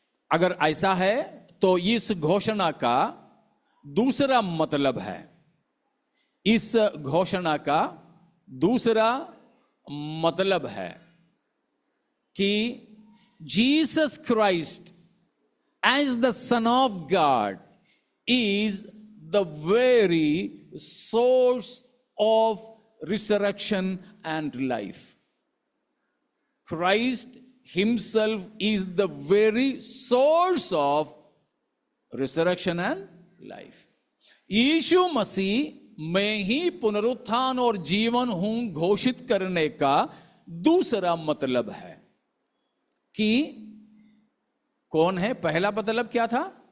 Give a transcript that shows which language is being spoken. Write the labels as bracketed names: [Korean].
[Hindi] अगर ऐसा है तो इस घोषणा का दूसरा मतलब है, इस घोषणा का दूसरा मतलब है कि [English] Jesus Christ as the son of God is the very source of resurrection and life. Christ himself is the very source of resurrection and life. [Hindi] यीशु मसीह मैं ही पुनरुत्थान और जीवन हूं घोषित करने का दूसरा मतलब है कि कौन है? पहला मतलब क्या था?